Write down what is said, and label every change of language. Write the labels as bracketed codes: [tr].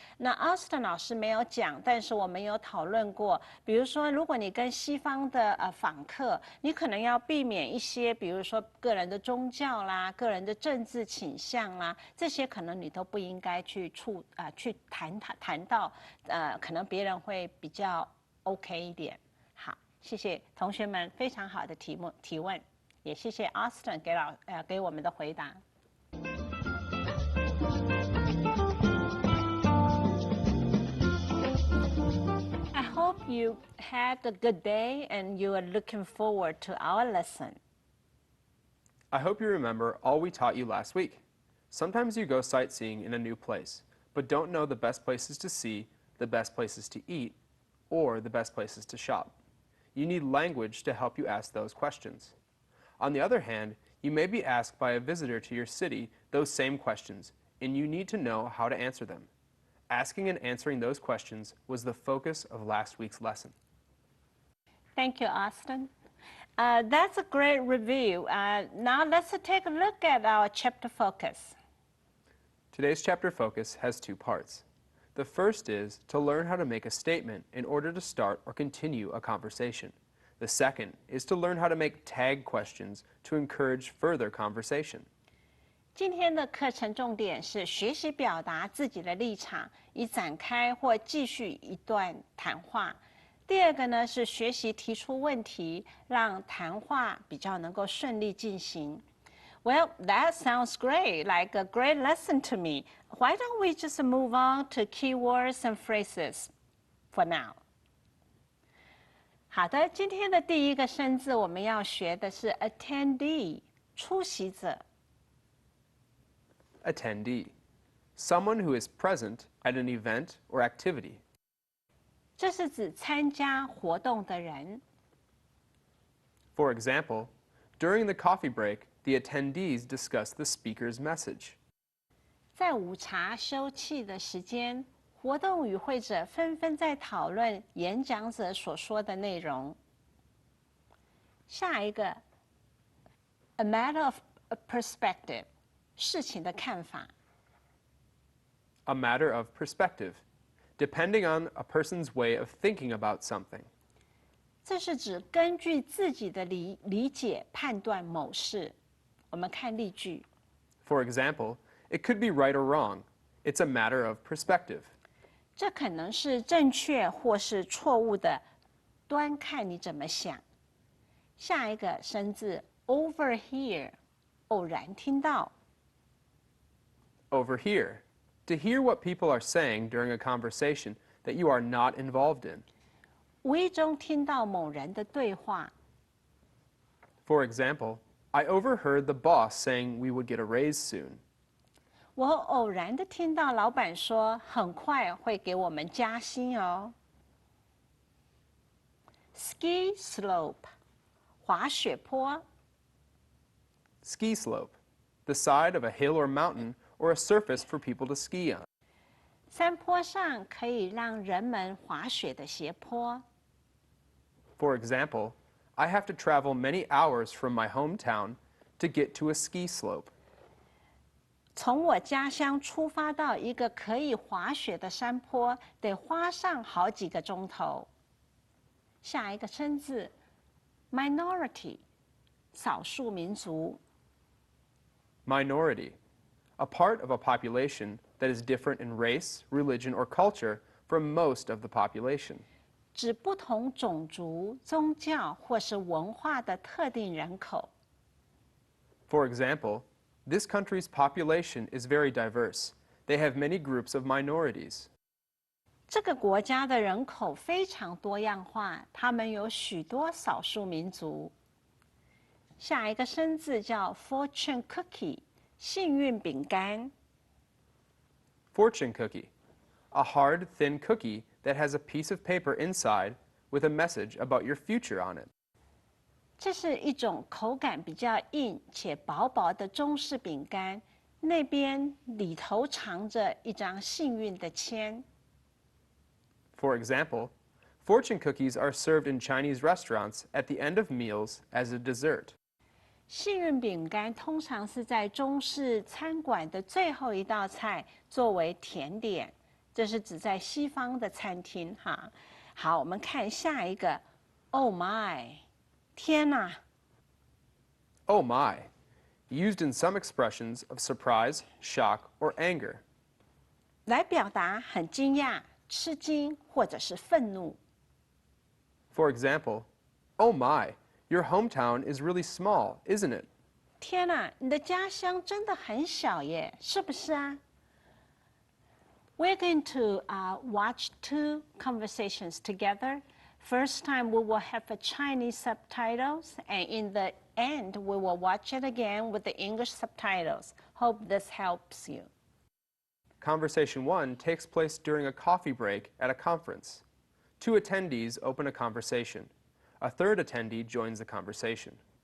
[zh] 那 Austin 老师没有讲，但是我们有讨论过，比如说如果你跟西方的访客，你可能要避免一些，比如说个人的宗教啦、个人的政治倾向啦，这些可能你都不应该去谈到，可能别人会比较 OK 一点。好，谢谢同学们非常好的提问，也谢谢 Austin 给我们的回答。 [en] I hope you had a good day and you are looking forward to our lesson. I hope you remember all we taught you last week. Sometimes you go sightseeing in a new place, but don't know the best places to see, the best places to eat, or the best places to shop. You need language to help you ask those questions. On the other hand, you may be asked by a visitor to your city those same questions, and you need to know how to answer them. Asking and answering those questions was the focus of last week's lesson. Thank you, Austin. That's a great review. Now let's take a look at our chapter focus. Today's chapter focus has two parts. The first is to learn how to make a statement in order to start or continue a conversation. The second is to learn how to make tag questions to encourage further conversation. [zh] 今天的课程重点是学习表达自己的立场，以展开或继续一段谈话。第二个呢是学习提出问题，让谈话比较能够顺利进行。 [en] Well, that sounds great, like a great lesson to me. Why don't we just move on to keywords and phrases for now? [zh] 好的，今天的第一个生字我们要学的是 attendee， 出席者。 [en] Attendee, someone who is present at an event or activity. [zh] 这是指参加活动的人。 [en] For example, during the coffee break, the attendees discuss the speaker's message. [zh] 在午茶休憩的时间，活动与会者纷纷在讨论演讲者所说的内容。下一个 ，a matter of perspective， 事情的看法。 [en] A matter of perspective, depending on a person's way of thinking about something. [zh] 这是指根据自己的理解判断某事。我们看例句。 [en] For example, it could be right or wrong. It's a matter of perspective. [zh] 这可能是正确或是错误的，端看你怎么想。下一个生字 overhear， 偶然听到。 [en] Overhear. To hear what people are saying during a conversation that you are not involved in. [zh] 无意中听到某人的对话。 [en] For example, I overheard the boss saying we would get a raise soon. [zh] 我偶然的听到老板说，很快会给我们加薪哦。 [en] Ski slope， 滑雪坡。 Ski slope. The side of a hill or mountain or a surface for people to ski on. [zh] 山坡上可以让人们滑雪的斜坡。 [en] For example, I have to travel many hours from my hometown to get to a ski slope. [zh] 从我家乡出发到一个可以滑雪的山坡，得花上好几个钟头。下一个生字 minority， 少数民族。 [en] Minority. A part of a population that is different in race, religion, or culture from most of the population. [zh] 指不同种族、宗教或是文化的特定人口。 [en] For example, this country's population is very diverse. They have many groups of minorities. [zh] 这个国家的人口非常多样化，他们有许多少数民族。下一个生字叫 fortune cookie， 幸运饼干。 [en] Fortune cookie. A hard, thin cookie that has a piece of paper inside with a message about your future on it. [zh] 这是一种口感比较硬且薄薄的中式饼干，那边里头藏着一张幸运的签。 [en] For example, fortune cookies are served in Chinese restaurants at the end of meals as a dessert. [zh] 幸运饼干通常是在中式餐馆的最后一道菜，作为甜点。这是指在西方的餐厅哈。好，我们看下一个 ，Oh my， 天哪！ [en] Oh my. Used in some expressions of surprise, shock, or anger. [zh] 来表达很惊讶、吃惊或者是愤怒。 [en] For example, oh my, your hometown is really small, isn't it? [zh] 天哪，你的家乡真的很小耶，是不是啊？ [en] We're going to watch two conversations together. First time we will have the Chinese subtitles, and in the end we will watch it again with the English subtitles. Hope this helps you. Conversation 1 takes place during a coffee break at a conference. 2 attendees open a conversation. A third attendee joins the conversation.